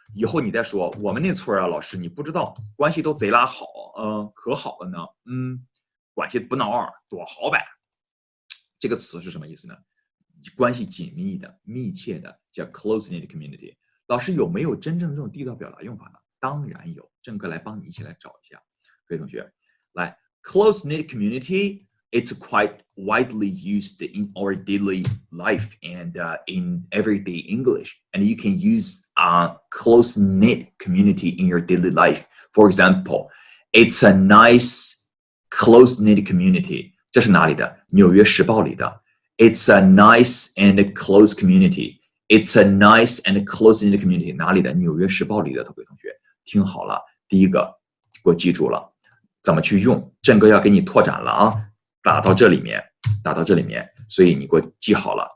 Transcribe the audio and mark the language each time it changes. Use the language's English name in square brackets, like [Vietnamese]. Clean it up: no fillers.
[Chinese] 以后你再说我们那村啊，老师你不知道，关系都贼拉好，可好了呢，关系不孬儿，多好呗。这个词是什么意思呢？关系紧密的、密切的，叫 close knit community。老师有没有真正这种地道表达用法呢？当然有，郑哥来帮你一起来找一下。各位同学，来 [English] close knit community。 It's quite widely used in our daily life and in everyday English. And you can use close-knit community in your daily life. For example, it's a nice close-knit community. [Chinese] 这是哪里的？纽约时报里的。 [English] It's a nice and close community. It's a nice and close-knit community. [Chinese] 哪里的？纽约时报里的。各位同学，听好了，第一个给我记住了，怎么去用？郑哥要给你拓展了啊！打到这里面，所以你给我记好了。